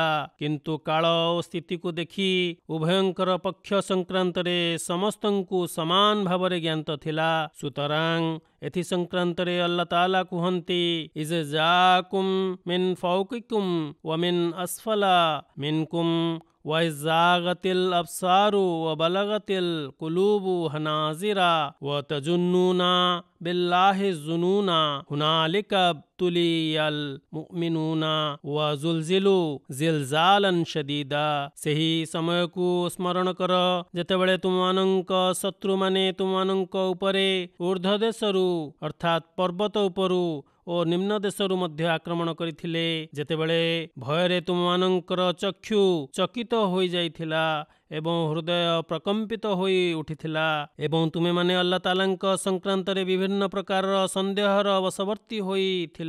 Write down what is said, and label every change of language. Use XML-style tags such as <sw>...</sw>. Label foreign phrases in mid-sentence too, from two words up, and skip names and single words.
<or>କିନ୍ତୁ କାଳ ଓ ସ୍ଥିତିକୁ ଦେଖି ଉଭୟଙ୍କର ପକ୍ଷ ସଂକ୍ରାନ୍ତରେ ସମସ୍ତଙ୍କୁ ସମାନ ଭାବରେ ଜ୍ଞାତ ଥିଲା। ସୁତରାଂ ଏଥି ସଂକ୍ରାନ୍ତରେ ଆଲ୍ଲାହ ତାଆଲା କୁହନ୍ତି,</or> <ar>إذ جاءوكم من فوقكم ومن أسفل منكم وإذ زاغت الأبصار وبلغت القلوب حناجرا وتظنون بالله الظنون هنالك ابتلي المؤمنون وزلزلوا زلزالا شديدا।</ar> <or>ସେହି ସମୟକୁ ସ୍ମରଣ କର ଯେତେବେଳେ ତୁମମାନଙ୍କ ଶତ୍ରୁମାନେ ତୁମମାନଙ୍କ ଉପରେ ଊର୍ଦ୍ଧ୍ୱ ଦେଶରୁ ଅର୍ଥାତ୍ ପର୍ବତ ଉପରୁ ଓ ନିମ୍ନ ଦେଶରୁ ମଧ୍ୟ ଆକ୍ରମଣ କରିଥିଲେ, ଯେତେବେଳେ ଭୟରେ ତୁମମାନଙ୍କର ଚକ୍ଷୁ ଚକିତ ହୋଇଯାଇଥିଲା ଏବଂ ହୃଦୟ ପ୍ରକମ୍ପିତ ହୋଇ ଉଠିଥିଲା ଏବଂ ତୁମେମାନେ ଆଲ୍ଲାହ ତାଆଲାଙ୍କ ସଂକ୍ରାନ୍ତରେ ବିଭିନ୍ନ ପ୍ରକାରର ସନ୍ଦେହର ବଶବର୍ତ୍ତୀ ହୋଇଥିଲ।</or>